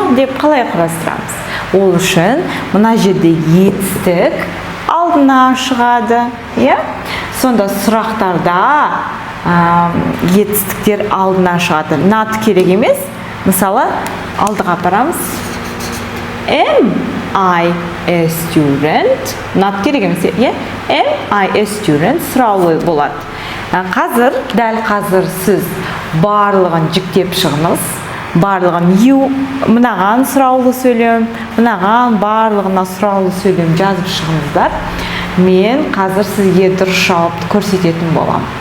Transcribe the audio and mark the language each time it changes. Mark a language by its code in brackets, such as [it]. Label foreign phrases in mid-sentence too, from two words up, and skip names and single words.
[kk] Деп қалай құрастырамыз? Ол үшін мына жерде етістік алдына шығады. Сонда сұрақтарда етістіктер алдына шығады. Not керек емес. Мысалы, алдыға апарамыз. [en] Am I a student? [kk] Not керек емес. [en] Am I a student? [kk] Сұраулы болады. Дәл қазір сіз барлығын жіктеп шығыңыз. Барлығын мынаған сұраулы сөйлем, мынаған барлығына сұраулы сөйлем жазып шығыңыздар. Мен қазір сізге дұрыс жауапты көрсететін болам.